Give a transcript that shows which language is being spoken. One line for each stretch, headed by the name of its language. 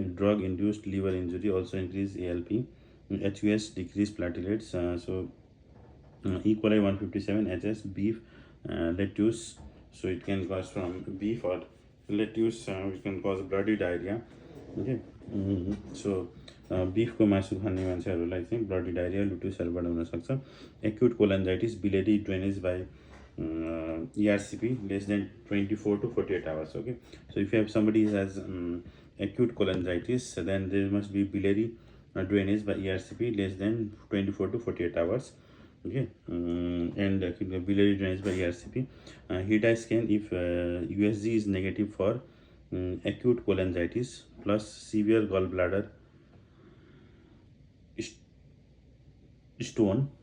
English: Drug induced liver injury also increase ALP, HUS decrease platelets. So E. coli 157, HS, beef, lettuce. So it can cause from beef or lettuce, it can cause bloody diarrhea, okay.
Nepali: So beef को मासु खाने मान्छेहरूलाई चाहिँ bloody diarrhoea लुटिसहरूबाट हुनसक्छ। Acute कोलान्जाइटिस, biliary drainage by
English: ERCP less than 24 to 48 hours. Okay, so if you have somebody who has acute cholangitis, then there must be biliary drainage by ERCP less than 24 to 48 hours. Okay, and biliary drainage by ERCP. HIDA scan if USG is negative for acute cholangitis plus severe gallbladder stone.